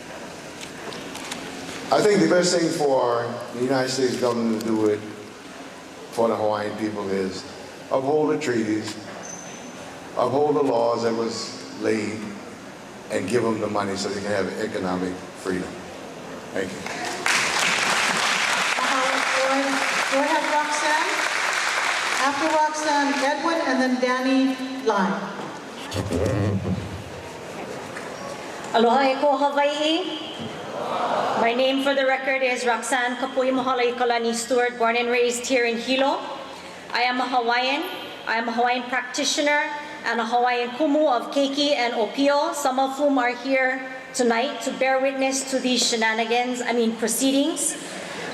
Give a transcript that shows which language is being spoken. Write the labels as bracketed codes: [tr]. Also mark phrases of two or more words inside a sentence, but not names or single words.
[en] I think the best thing for the United States government to do it for the Hawaiian people is uphold the treaties, uphold the laws that was laid, and give them the money so they can have economic freedom. Thank you. Do I have Roxanne? After Roxanne, Edwin, and then Danny Lai. [haw] Aloha e ko Hawaii. [en] My name for the record is Roxanne Kapui Mohalai Kalani Stewart, born and raised here in Hilo. I am a Hawaiian. I am a Hawaiian practitioner and a Hawaiian kumu of keiki and opio, some of whom are here tonight to bear witness to these proceedings.